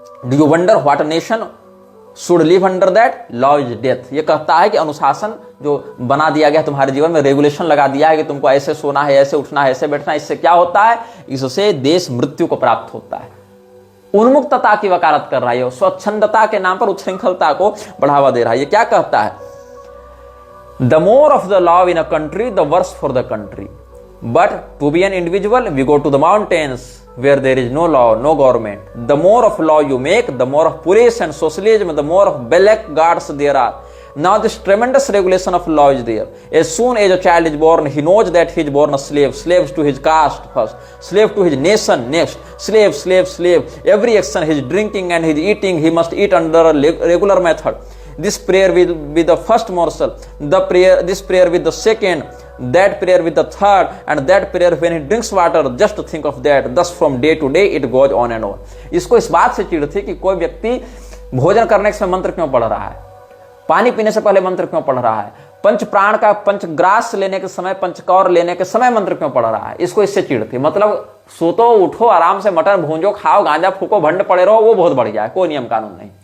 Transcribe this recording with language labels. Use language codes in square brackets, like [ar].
[en] Do you wonder what a nation should live under that? Law is death। [hi] ये कहता है कि अनुशासन जो बना दिया गया तुम्हारे जीवन में, रेगुलेशन लगा दिया है कि तुमको ऐसे सोना है, ऐसे उठना है, ऐसे बैठना है, इससे क्या होता है? इससे देश मृत्यु को प्राप्त होता है। उन्मुक्तता की वकालत कर रहा है, स्वच्छंदता के नाम पर उच्छृंखलता को बढ़ावा दे रहा है। ये क्या कहता है? [en] The more of the law in a country, the worse for the country. But to be an individual, we go to the mountains where there is no law, no government. The more of law you make, the more of police and socialism, the more of blackguards there are. Now this tremendous regulation of law is there. As soon as a child is born, he knows that he is born a slave. Slaves to his caste first, slave to his nation next. Slave. Every action, his drinking and his eating, he must eat under a regular method. This prayer will be the first morsel, this prayer with the second, that prayer with the third, and that prayer when he drinks water, just think of that. Thus from day to day it goes on and on. [hi] इसको इस बात से चिढ़ थी कि कोई व्यक्ति भोजन करने के समय मंत्र क्यों पढ़ रहा है, पानी पीने से पहले मंत्र क्यों पढ़ रहा है, पंच प्राण का पंचग्रास लेने के समय, पंचकौर लेने के समय मंत्र क्यों पढ़ रहा है। इसको इससे चिढ़ थी। मतलब सोतो उठो, आराम से मटन भूंजो, खाओ, गांजा फूको, भंड पड़े रहो, वो बहुत बढ़िया है, कोई नियम कानून नहीं।